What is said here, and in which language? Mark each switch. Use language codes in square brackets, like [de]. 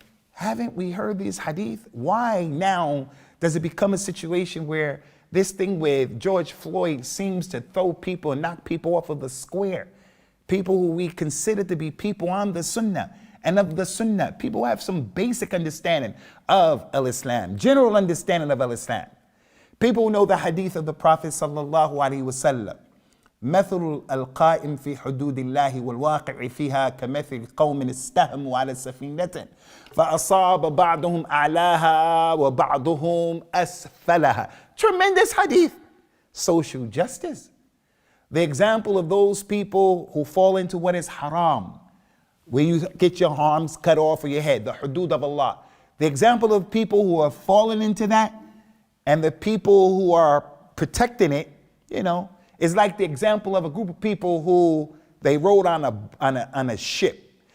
[en] Haven't we heard these hadith? Why now does it become a situation where this thing with George Floyd seems to throw people and knock people off of the square? People who we consider to be people on the sunnah and of the sunnah. People who have some basic understanding of al-Islam, general understanding of al-Islam. People who know the hadith of the Prophet sallallahu alaihi wasallam. [ar] مثل القائم في حدود الله والواقع فيها كمثل قوم استهموا على سفينة فأصاب بعضهم أعلاها وبعضهم أسفلها. [en] Tremendous hadith. Social justice. The example of those people who fall into what is haram, where you get your arms cut off or your head, the hudud of Allah. The example of people who are falling into that and the people who are protecting it, is like the example of a group of people who they rode on a ship.